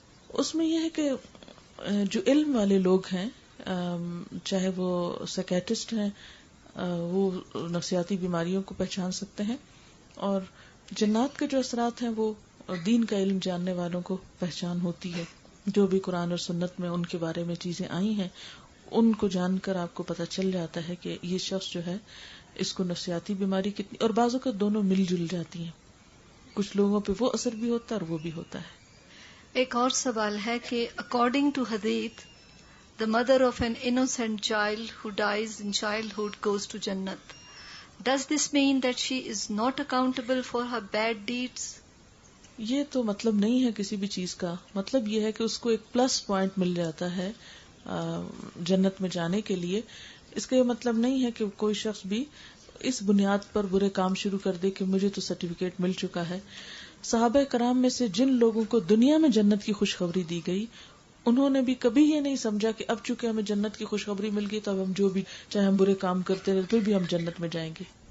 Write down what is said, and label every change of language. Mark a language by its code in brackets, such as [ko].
[ur] اس میں یہ ہے کہ جو علم والے لوگ ہیں، چاہے وہ سائیکیٹرسٹ ہیں، وہ نفسیاتی بیماریوں کو پہچان سکتے ہیں، اور جنات کے جو اثرات ہیں وہ دین کا علم جاننے والوں کو پہچان ہوتی ہے. جو بھی قرآن اور سنت میں ان کے بارے میں چیزیں آئی ہیں ان کو جان کر آپ کو پتہ چل جاتا ہے کہ یہ شخص جو ہے اس کو نفسیاتی بیماری کتنی، اور بعضوں کا دونوں مل جل جاتی ہیں، کچھ لوگوں پہ وہ اثر بھی ہوتا ہے اور وہ بھی ہوتا ہے. ایک اور سوال ہے کہ [en] According to حدیث the mother of an innocent child who dies in childhood goes to Jannat. Does this mean that she is not accountable for her bad deeds? [ur] یہ تو مطلب نہیں ہے کسی بھی چیز کا، مطلب یہ ہے کہ اس کو ایک پلس پوائنٹ مل جاتا ہے جنت میں جانے کے لیے. اس کا یہ مطلب نہیں ہے کہ کوئی شخص بھی اس بنیاد پر برے کام شروع کر دے کہ مجھے تو سرٹیفکیٹ مل چکا ہے. صحابہ کرام میں سے جن لوگوں کو دنیا میں جنت کی خوشخبری دی گئی انہوں نے بھی کبھی یہ نہیں سمجھا کہ اب چونکہ ہمیں جنت کی خوشخبری مل گئی تو اب ہم جو بھی چاہے ہم برے کام کرتے رہے پھر بھی ہم جنت میں جائیں گے.